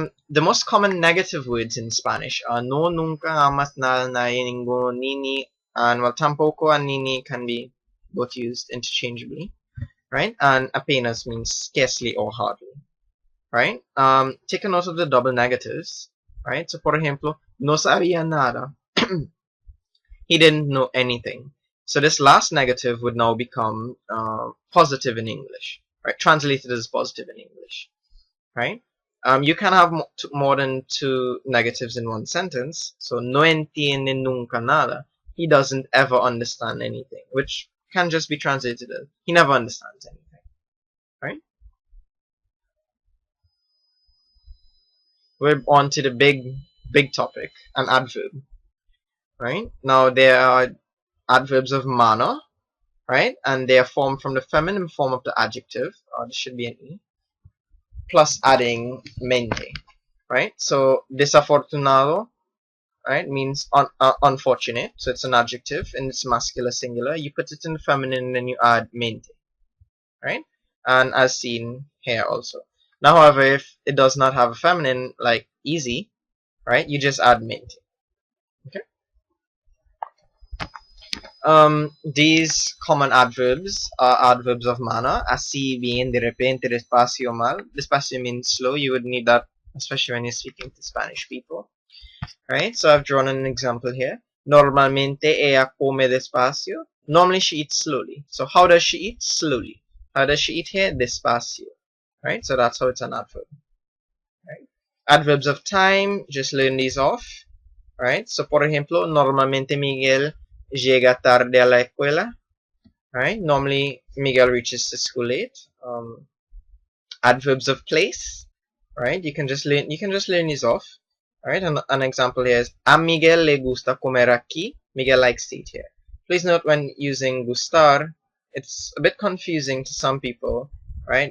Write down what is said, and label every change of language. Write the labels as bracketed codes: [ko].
[en] The most common negative words in Spanish are no, nunca, jamás, nada, nadie, ninguno, ni, and well, tampoco and ni can be both used interchangeably, right? And apenas means scarcely or hardly, right? Take a note of the double negatives, right? [es] So, por ejemplo, no sabía nada. [en] He didn't know anything. So this last negative would now become positive in English, right? Translated as positive in English, right? You can have more than two negatives in one sentence. [es] So, no entiende nunca nada. [en] He doesn't ever understand anything, which can just be translated as he never understands anything, right? We're on to the big topic, an adverb, right? Now, there are adverbs of manner, right? And they are formed from the feminine form of the adjective. This should be an E, plus adding mente, right? So, desafortunado, right, means unfortunate. So it's an adjective and it's masculine singular. You put it in the feminine and then you add mente, right? And as seen here also. Now, however, if it does not have a feminine, like easy, right, you just add mente. Okay. These common adverbs are adverbs of manner. [es] Así, bien, de repente, despacio, mal. [en] Despacio means slow. You would need that, especially when you're speaking to Spanish people. Right? So I've drawn an example here. Normalmente ella come despacio. Normally she eats slowly. So how does she eat? Slowly. How does she eat here? Despacio. Right? So that's how it's an adverb. Right? Adverbs of time, just learn these off. Right? [es] So por ejemplo, normalmente Miguel llega tarde a la escuela. [en] Right? Normally Miguel reaches the school late. Adverbs of place. Right? You can just learn these off. Alright, an example here is a Miguel le gusta comer aquí. Miguel likes to eat here. Please note when using gustar, it's a bit confusing to some people. Right?